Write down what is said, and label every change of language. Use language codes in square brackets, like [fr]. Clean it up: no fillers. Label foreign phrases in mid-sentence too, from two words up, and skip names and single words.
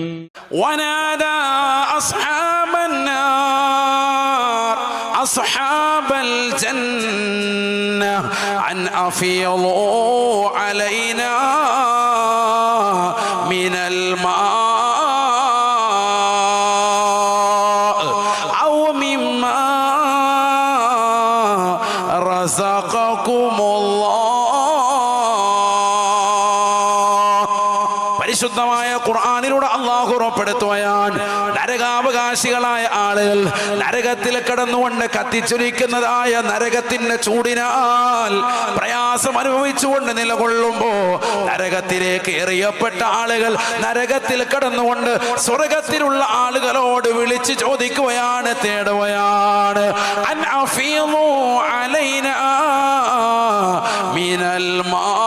[ar] ونادى أصحاب النار أصحاب الجنة أن أفيضوا علينا من الماء أو مما رزقكم الله. [ml] പരിശുദ്ധമായ ഖുർആനിലൂടെ അല്ലാഹു ഉറപ്പെടുത്തുകയാണ്, നരകാവകാശികളായ ആളുകൾ നരകത്തിൽ കിടന്നുകൊണ്ട് കത്തിച്ചൊലിക്കുന്നതായ നരകത്തിന്റെ ചൂടിനാൽ പ്രയാസം അനുഭവിച്ചുകൊണ്ട് നിലകൊള്ളുമ്പോ നരകത്തിലേക്ക് എറിയപ്പെട്ട ആളുകൾ നരകത്തിൽ കിടന്നുകൊണ്ട് സ്വർഗത്തിലുള്ള ആളുകളോട് വിളിച്ചു ചോദിക്കുകയാണ്, തേടുകയാണ്, [ar] أن أفيضوا علينا من الماء.